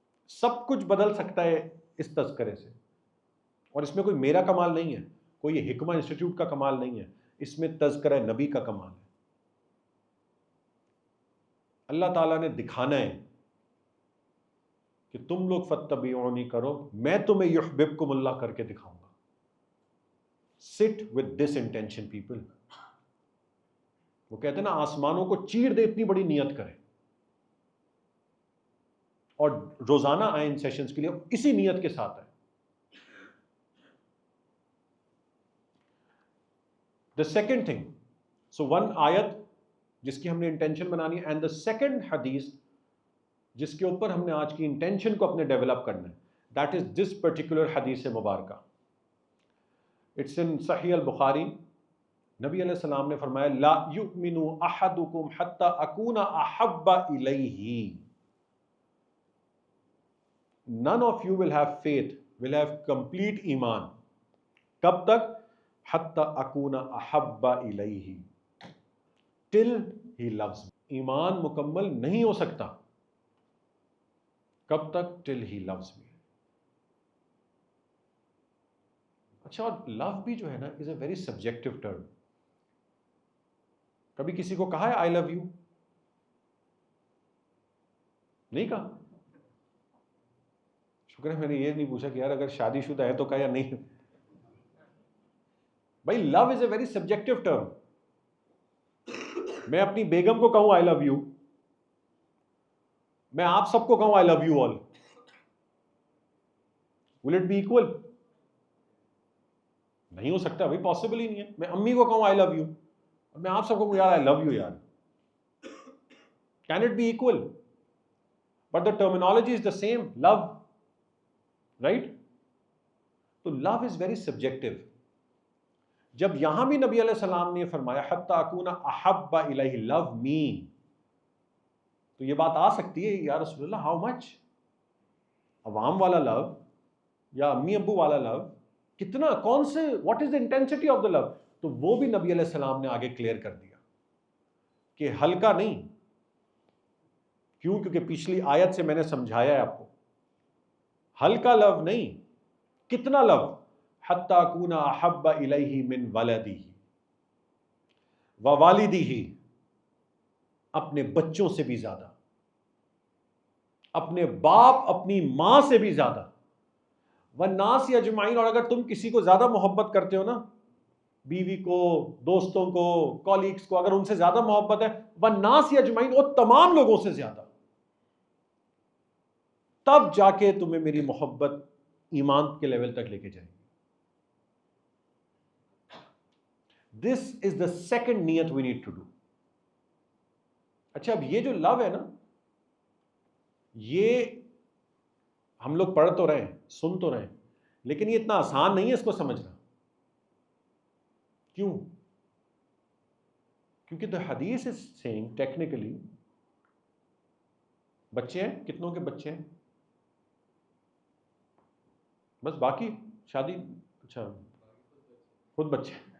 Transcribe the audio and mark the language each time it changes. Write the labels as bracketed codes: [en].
[ur] سب کچھ بدل سکتا ہے اس تذکرے سے, اور اس میں کوئی میرا کمال نہیں ہے, کوئی یہ حکمہ انسٹیٹیوٹ کا کمال نہیں ہے, اس میں تذکرہ نبی کا کمال ہے. اللہ تعالیٰ نے دکھانا ہے کہ تم لوگ فاتبعونی کرو, میں تمہیں یحببکم اللہ کر کے دکھاؤں گا. [en] Sit with this intention people. [ur] وہ کہتے ہیں نا آسمانوں کو چیر دے اتنی بڑی نیت کریں, اور روزانہ آئیں ان سیشنز کے لیے اسی نیت کے ساتھ آئیں. [en] The second thing, so one [ur] آیت جس کی ہم نے انٹینشن بنانی ہے, [en] and the second [ur] حدیث جس کے اوپر ہم نے آج کی انٹینشن کو اپنے ڈیولپ کرنا ہے, [en] that is this particular [ur] حدیث مبارکہ. [en] It's in Sahih al-Bukhari. [ur] نبی علیہ السلام نے فرمایا [ar] لا یؤمن احدکم حتی اکون احب الیہ. [en] None of you will have faith, will have complete ایمان. [ur] کب تک؟ [ar] حتی اکون احب الیہ, [en] till he loves me. [ur] ایمان مکمل نہیں ہو سکتا. کب تک؟ [en] till he loves me. [ur] اچھا, اور لو بھی جو ہے نا [en] Is a very subjective term. [ur] کبھی کسی کو کہا ہے [en] I love you? [ur] نہیں کہا. شکر ہے میں نے یہ نہیں پوچھا کہ یار اگر شادی شدہ ہے تو کہا یا نہیں. بھائی [en] Love is a very subjective term. [ur] میں اپنی بیگم کو کہوں [en] I love you, [ur] میں آپ سب کو کہوں [en] I love you all, will it be equal? [ur] نہیں ہو سکتا بھائی, پاسبل ہی نہیں ہے. میں امی کو کہوں [en] I love you, [ur] اور میں آپ سب کو کہوں یار [en] I love you [ur] یار. [en] Can it be equal? But the terminology is the same, love, right? تو love is very subjective. [ur] جب یہاں بھی نبی علیہ السلام نے فرمایا [ar] حتی اکون احب الیہ, [en] لو می, [ur] تو یہ بات آ سکتی ہے یا رسول اللہ [en] How much? [ur] عوام والا لو یا امی ابو والا لو کتنا, کون سے, [en] What is the intensity of the love? [ur] تو وہ بھی نبی علیہ السلام نے آگے کلیئر کر دیا کہ ہلکا نہیں, کیوں؟ کیونکہ پچھلی آیت سے میں نے سمجھایا ہے آپ کو، ہلکا لو نہیں، کتنا لو، [ar] حتی اکون احب الیہ من ولدہ ووالدہ، [ur] اپنے بچوں سے بھی زیادہ، اپنے باپ اپنی ماں سے بھی زیادہ، [ar] والناس اجمعین، [ur] اور اگر تم کسی کو زیادہ محبت کرتے ہو نا، بیوی کو، دوستوں کو، کولیگز کو، اگر ان سے زیادہ محبت ہے، [ar] والناس اجمعین، [ur] اور تمام لوگوں سے زیادہ، تب جا کے تمہیں میری محبت ایمان کے لیول تک لے کے جائے گی. [en] This is the second نیت we need to do. [ur] اچھا، اب یہ جو لو ہے نا، یہ ہم لوگ پڑھ تو رہے ہیں، سن تو رہے ہیں، لیکن یہ اتنا آسان نہیں ہے اس کو سمجھنا. کیوں؟ کیونکہ [en] the [ur] حدیث [en] is saying technically [ur] بچے ہیں، کتنوں کے بچے ہیں؟ بس، باقی شادی، اچھا خود بچے،